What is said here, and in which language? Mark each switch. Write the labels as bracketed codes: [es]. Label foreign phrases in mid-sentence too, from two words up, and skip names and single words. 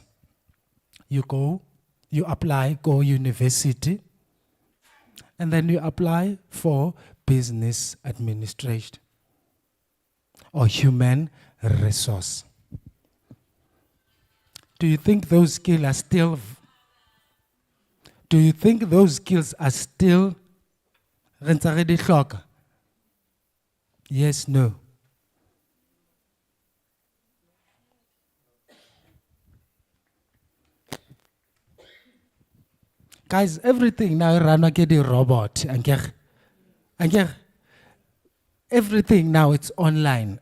[en] You apply, go university, and then you apply for business administration or human resource. Do you think those skills are still [st] re ntse re di hloka? [en] Yes, no. Guys, everything now run like a robot. Everything now it's online.